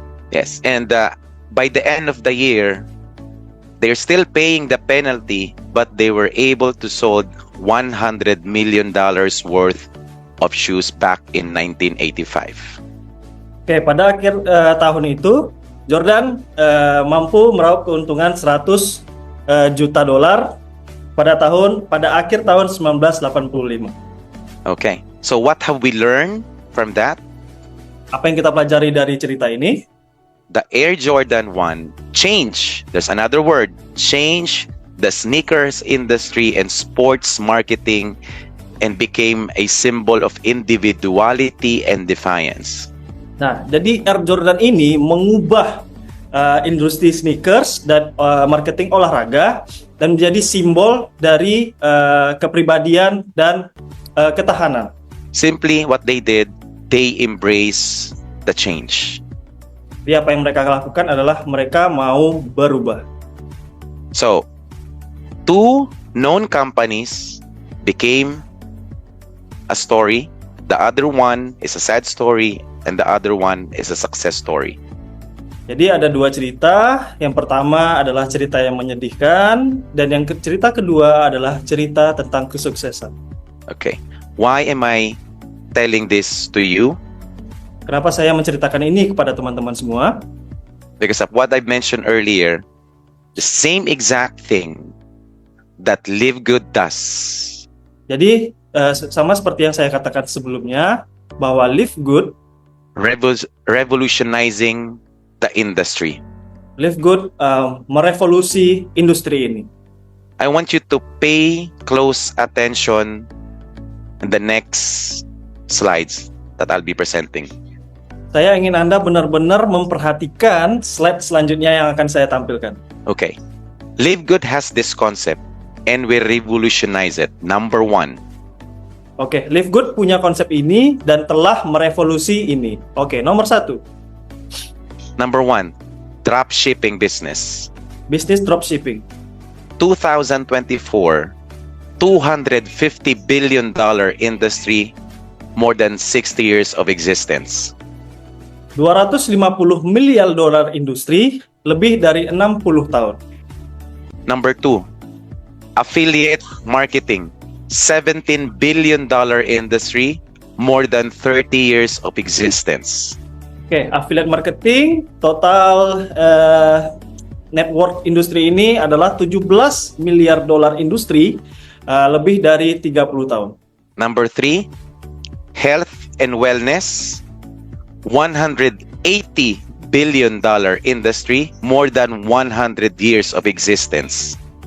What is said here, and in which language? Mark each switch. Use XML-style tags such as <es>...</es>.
<en>Yes, and by the end of the year, they're still paying the penalty, but they were able to sold $100 million worth of shoes back in 1985.</en> <id>Oke, pada akhir tahun itu, Jordan mampu meraup keuntungan $100 juta pada akhir tahun 1985.</id> <en>Okay, so what have we learned from that?</en> <id>Apa yang kita pelajari dari cerita ini?</id> <en>The Air Jordan 1 change, there's another word, change the sneakers industry and sports marketing and became a symbol of individuality and defiance.</en> <id>Nah, jadi Air Jordan ini mengubah industri sneakers dan marketing olahraga dan menjadi simbol dari kepribadian dan ketahanan.</id> <en>Simply what they did, they embrace the change.</en> <id>Jadi apa yang mereka lakukan adalah mereka mau berubah.</id> <en>So, 2 known companies became a story. The other one is a sad story, and the other one is a success story.</en> <id>Jadi ada 2 cerita. Yang pertama adalah cerita yang menyedihkan, dan yang cerita kedua adalah cerita tentang kesuksesan.</id> <en>Okay. Why am I telling this to you?</en> <id>Kenapa saya menceritakan ini kepada teman-teman semua?</id> <en>Because of what I mentioned earlier, the same exact thing that Live Good does.</en> <id>Jadi sama seperti yang saya katakan sebelumnya, bahwa Live Good</id> <en>revolutionizing the industry.</en> <id>Live Good merevolusi industri ini.</id> <en>I want you to pay close attention in the next slides that I'll be presenting.</en> <id>Saya ingin Anda benar-benar memperhatikan slide selanjutnya yang akan saya tampilkan.</id> <en>Okay. Live Good has this concept and we revolutionize it. Number 1.</en> <id>Oke, Live Good punya konsep ini dan telah merevolusi ini. Oke, nomor 1.</id> <en>Number 1, drop shipping business.</en> <id>Bisnis dropshipping.</id> <en>2024, $250 billion industry, more than 60 years of existence.</en> <id>$250 miliar industri, lebih dari 60 tahun.</id> <en>Number 2, affiliate marketing, $17 billion industry, more than 30 years of existence.</en> <id>Oke, affiliate marketing, total network industri ini adalah $17 miliar industri, lebih dari 30 tahun.</id> <en>Number 3, health and wellness, $180 billion industry, more than 100 years of existence.</en>